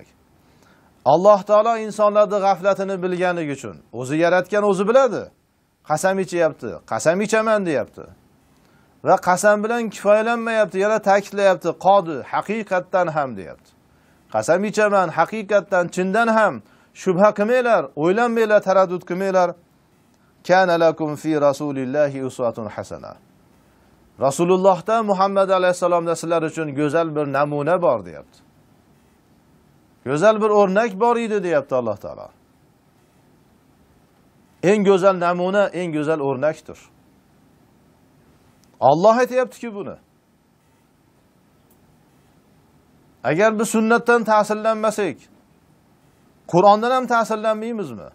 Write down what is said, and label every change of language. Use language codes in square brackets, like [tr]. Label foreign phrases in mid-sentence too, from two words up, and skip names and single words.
[uz] Alloh taolo insonlarning g'aflatini bilganligi uchun o'zi yaratgan, o'zi biladi. Qasam ichyapti, qasam ichaman deyapti. Va qasam bilan kifoyalanmayapti, yana ta'kidlayapti, qodi, haqiqatdan ham deyapti. Qasam ichaman, haqiqatdan, chindan ham, shubha qilmanglar, o'ylanmanglar, taraddud qilmanglar. [ar] كان لكم في رسول الله أسوة حسنة. [uz] Rasulullohda, Muhammad alayhisalomda sizlar uchun go'zal bir namuna bor deyapti. Go'zal bir o'rnak bor edi deyapti Alloh taolo. Eng go'zal namuna, eng go'zal o'rnakdir. Alloh aytayapti-ki buni. Agar biz sunnatdan ta'sirlanmasak, Qur'ondan ham ta'sirlanmaymizmi?